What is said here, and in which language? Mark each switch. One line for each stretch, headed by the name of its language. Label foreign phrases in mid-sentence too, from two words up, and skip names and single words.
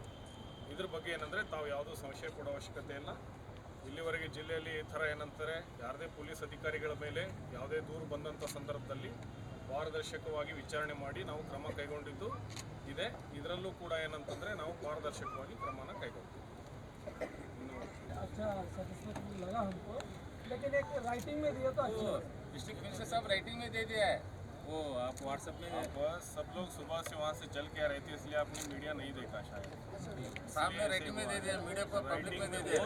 Kannada: ಇದ್ರ ಬಗ್ಗೆ ಏನಂದರೆ ತಾವು ಯಾವುದೂ ಸಂಶಯ ಪಡೋ ಅವಶ್ಯಕತೆ ಇಲ್ಲ. ಇಲ್ಲಿವರೆಗೆ ಜಿಲ್ಲೆಯಲ್ಲಿ ಈ ಥರ ಏನಂತಾರೆ ಯಾರದೇ ಪೊಲೀಸ್ ಅಧಿಕಾರಿಗಳ ಮೇಲೆ ಯಾವುದೇ ದೂರು ಬಂದಂಥ ಸಂದರ್ಭದಲ್ಲಿ ಪಾರದರ್ಶಕವಾಗಿ ವಿಚಾರಣೆ ಮಾಡಿ ನಾವು ಕ್ರಮ ಕೈಗೊಂಡಿದ್ದು ಇದೆ. ಇದರಲ್ಲೂ ಕೂಡ ಏನಂತಂದರೆ ನಾವು ಪಾರದರ್ಶಕವಾಗಿ ಕ್ರಮನ ಕೈಗೊಳ್ತೀವಿ.
Hindi: लेकिन एक राइटिंग में दिया तो अच्छा।
English: district minister
Hindi: साहब राइटिंग में दे दिया है, वो आप व्हाट्सएप में बस सब लोग सुबह से वहाँ से चल के आ रहे थे, इसलिए आपने मीडिया नहीं देखा शायद। सामने रेटिंग में दे दिया, मीडिया पर पब्लिक में दे दिया।